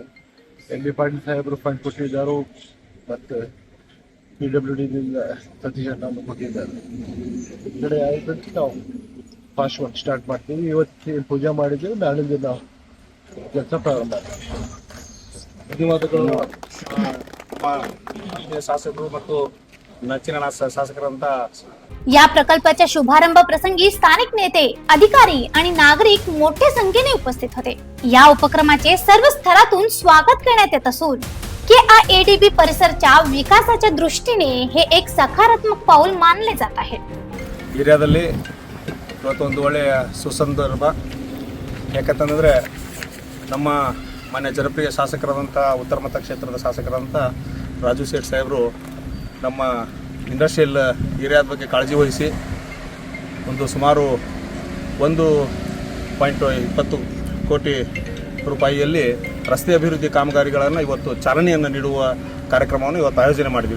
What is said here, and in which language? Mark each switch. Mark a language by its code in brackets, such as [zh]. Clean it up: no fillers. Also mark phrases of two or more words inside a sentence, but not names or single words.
[kn] MB ಪಾಟೀಲ್ ಸಾಹೇಬರು ಫಂಡ್ ಕೊಟ್ಟಿದ್ದಾರೆ ಮತ್ತೆ PWD ದಿಂದ ಸತೀಶ್ ಅಣ್ಣ ಕೊಟ್ಟಿದ್ದಾರೆ। ಬಿಡುಗಡೆ ಆಯ್ತಂತ ನಾವು [en] fast work start [kn] ಮಾಡ್ತೀವಿ। ಇವತ್ತು ಪೂಜೆ ಮಾಡಿದ್ದೀವಿ, ನಾಳಿಂದ ನಾವು ಕೆಲಸ ಪ್ರಾರಂಭ ಶಾಸಕರು ಮತ್ತು ನೆಚ್ಚಿನ ಶಾಸಕರಂತ [mr] या प्रकल्पाच्या शुभारंभ प्रसंगी स्थानिक नेते, अधिकारी आणि नागरिक मोठ्या संख्येने उपस्थित होते। या उपक्रमाचे सर्व स्तरातून स्वागत करण्यात येत असून KIADB परिसराच्या विकासाच्या दृष्टीने हे एक सकारात्मक पाऊल मानले जात आहे। [kn] ಏರಿಯಾದಲ್ಲಿ ಇವತ್ತೊಂದು ಒಳ್ಳೆಯ ಸುಸಂದರ್ಭ, ಯಾಕಂತಂದರೆ ನಮ್ಮ ಮಾನ್ಯ ಜನಪ್ರಿಯ ಶಾಸಕರಾದಂಥ ಉತ್ತರ ಮತ ಕ್ಷೇತ್ರದ ಶಾಸಕರಾದಂಥ ರಾಜು ಸೇಠ್ ಸಾಹೇಬರು ನಮ್ಮ [en] industrial areaದ [kn] ಬಗ್ಗೆ ಕಾಳಜಿ ವಹಿಸಿ ಒಂದು ಸುಮಾರು 1.20 ಕೋಟಿ ರೂಪಾಯಿಯಲ್ಲಿ ರಸ್ತೆ ಅಭಿವೃದ್ಧಿ ಕಾಮಗಾರಿಗಳನ್ನು ಇವತ್ತು ಚಾಲನೆಯನ್ನು ನೀಡುವ ಕಾರ್ಯಕ್ರಮವನ್ನು ಇವತ್ತು ಆಯೋಜನೆ ಮಾಡಿದ್ದೀವಿ।